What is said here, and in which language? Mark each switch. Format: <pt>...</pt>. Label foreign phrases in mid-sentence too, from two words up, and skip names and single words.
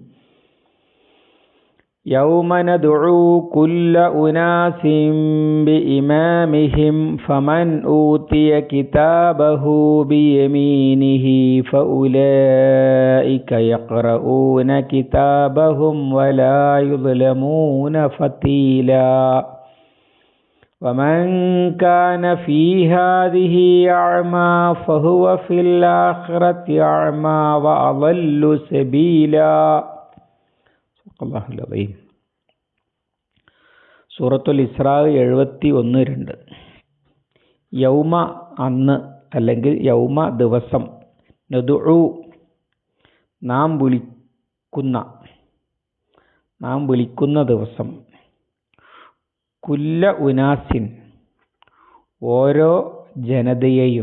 <ar>يوم ندعو كل أناس بإمامهم فمن أوتي كتابه بيمينه فأولئك يقرؤون كتابهم ولا يظلمون فتيلا ومن كان في هذه أعمى فهو في الآخرة أعمى وأضل سبيلا.</ar> <ml>സൂറത്തുൽ ഇസ്രാ 71-2. യൗമ അന്ന്, അല്ലെങ്കിൽ യൗമ ദിവസം, നദുഉ നാം വിളിക്കുന്ന ദിവസം,</ml> <ar>كل أناس</ar> <ml>ഓരോ ജനതയെയും.</ml>